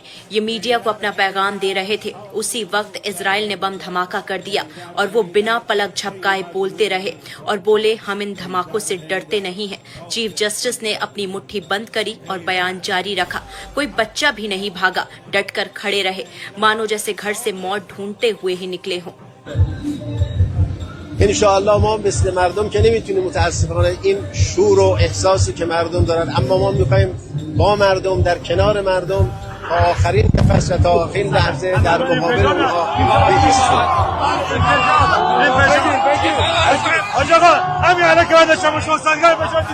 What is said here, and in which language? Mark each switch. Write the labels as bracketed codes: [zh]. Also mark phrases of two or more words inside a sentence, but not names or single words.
[hi] ये मीडिया को अपना पैगाम दे रहे थे, उसी वक्त इजराइल ने बम धमाका कर दिया और वो बिना पलक झपकाए बोलते रहे और बोले, हम इन धमाकों से डरते नहीं हैं। चीफ जस्टिस ने अपनी मुट्ठी बंद करी और बयान जारी रखा। कोई बच्चा भी नहीं भागा, डटकर खड़े रहे, मानो जैसे घर से मौत ढूंढते हुए ही निकले हों। [ar] انشاءالله [fa] ما مثل مردم که نمیتونیم متاسفانه این شور و احساسی که مردم دارن، اما ما میخوایم با مردم در کنار مردم تا آخرین نفس و تا آخرین لحظه در مقابل اونها بایستیم. آقا همین الان که بعد شما شوسنگر بشید